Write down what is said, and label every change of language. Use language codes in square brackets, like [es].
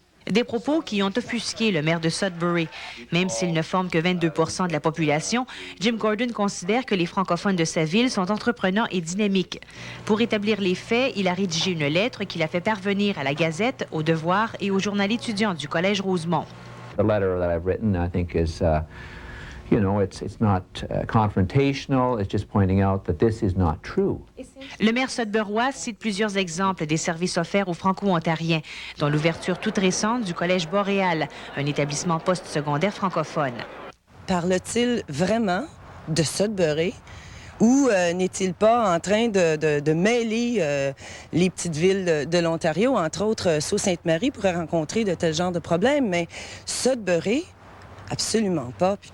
[fr] Des propos qui ont offusqué le maire de Sudbury. Même s'ils ne forment que 22 % de la population, Jim Gordon considère que les francophones de sa ville sont entreprenants et dynamiques. Pour établir les faits, il a rédigé une lettre qu'il a fait parvenir à la Gazette, au Devoir et au journal étudiant du Collège Rosemont. [en] The letter that I've written, I think, is, you know, it's not confrontational. It's just pointing out that this is not true. [fr] Le maire sudburois cite plusieurs exemples des services offerts aux Franco-Ontariens, dont l'ouverture toute récente du Collège Boréal, un établissement postsecondaire francophone. Parle-t-il vraiment de Sudbury ou n'est-il pas en train de mêler les petites villes de l'Ontario, entre autres Sault-Sainte-Marie pourrait rencontrer de tels genres de problèmes, mais Sudbury, absolument pas.